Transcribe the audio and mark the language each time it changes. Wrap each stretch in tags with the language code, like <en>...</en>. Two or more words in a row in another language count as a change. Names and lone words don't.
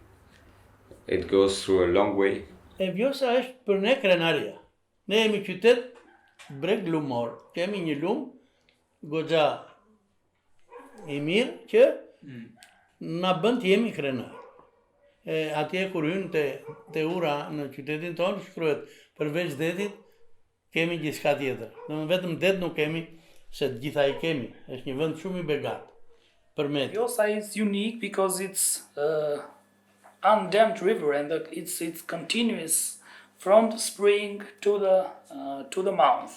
<en>It goes through a long way.</en> <sq>E Vjosa është për ne krenaria. Ne jemi qytet breg lumor. Kemi një lum goxha i mirë që na bën të jemi krenar. Atje kur hyn te ura në qytetin tonë shkruhet përveç detit kemi gjithçka tjetër. Domethënë vetëm det nuk kemi, se të gjitha i kemi. Është një vend shumë i begat. Përmet.</sq> <en>Vjosa is unique because it's undammed river and it's continuous from the spring to the mouth.</en>